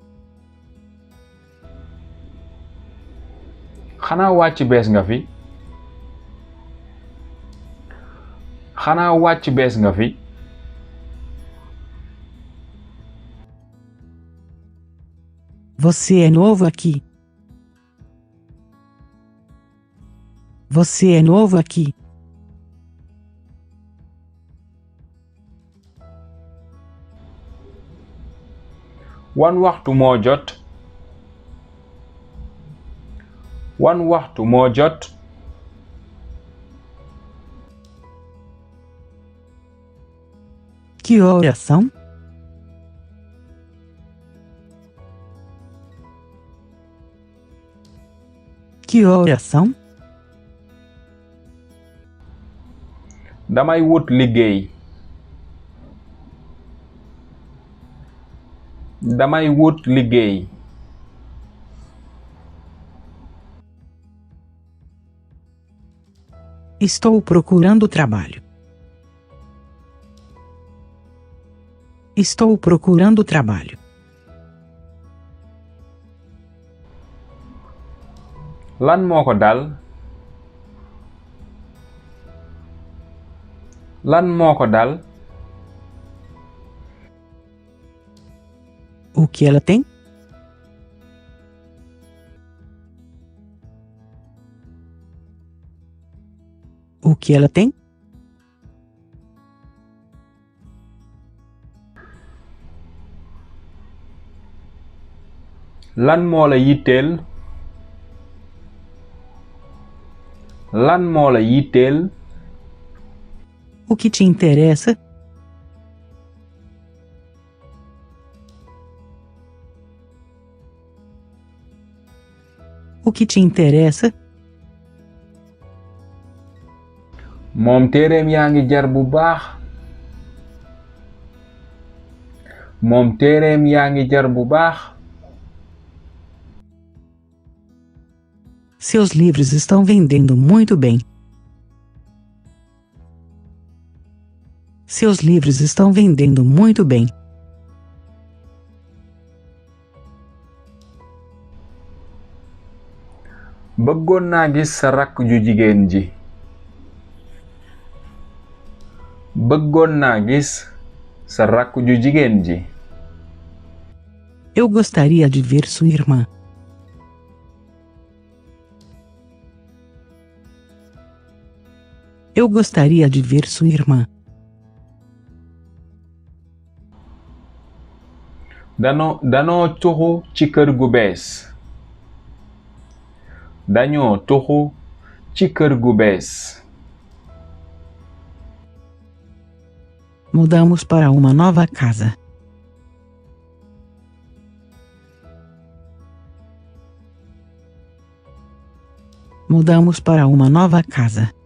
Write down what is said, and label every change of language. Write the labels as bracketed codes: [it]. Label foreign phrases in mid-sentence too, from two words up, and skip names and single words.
[wo] Xanaa wàcc bees nga fi. Xanaa wàcc bees nga fi. [pt] Você é novo aqui. Você é novo aqui. [wo] Wan waxtu moo jot. Wan waxtu moo jot. [pt] Que horas são? Que horas são? [wo] Damay wut liggéey. Damay wut liggéey. [pt] Estou procurando trabalho. Estou procurando trabalho. [wo] lan moo ko dal lan moo ko dal [pt] O que ela tem? O que ela tem? [wo] lan moo la yitteel lan moo la yitteel [pt] O que te interessa? O que te interessa? [wo] moom téereem yaa ngi jar bu baax moom téereem yaa ngi jar bu baax [pt] Seus livros estão vendendo muito bem. Seus livros estão vendendo muito bem. [wo] bëggoon naa gis sa rakk ju jigéen ji bëggoon naa gis sa rakk ju jigéen ji [pt] Eu gostaria de ver sua irmã. Eu gostaria de ver sua irmã. [wo] danoo tuxu ci kër gu bees dañoo tuxu ci kër gu bees [pt] Mudamos para uma nova casa. Mudamos para uma nova casa.